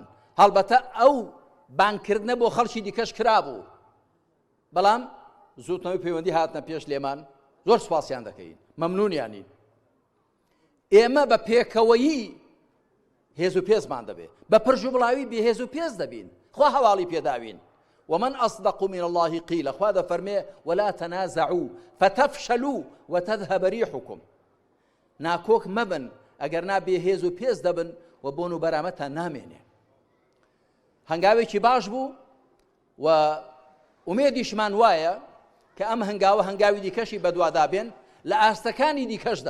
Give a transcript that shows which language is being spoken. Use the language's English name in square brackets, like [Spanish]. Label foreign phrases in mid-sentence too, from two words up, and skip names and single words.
[Central Kurdish] هەڵبەتە ئەو بانگکردنە بۆ خەڵکی دیکەش کرابوو، بەڵام زوتنەوەی پەیوەندی هاتنە پێش لێمان زۆر سوپاسیان دەکەین، مەمنونیانی. ئێمە بە پێکەوەیی هێز و پێزمان دەبێت، بە پرژ و بڵاوی بێهێز و پێز دەبین، خوا هەواڵی پێداوین. [Arabic] ومن أصدق من الله قيل، [Central Kurdish] خوا دەفەرمێ [Arabic] ولا تنازعوا فتفشلوا وتذهب ريحكم. [Central Kurdish] ناکۆک مەبن ئەگەر نا بێهێز و پێز دەبن و بۆن و بەرامەتان نامێنێ. هەنگاوێکی باش بوو و ئومێدیشمان وایە کە ئەم هەنگاوە هەنگاوی دیکەشی بەدوادابێن لە ئاستەکانی دیکەشدا.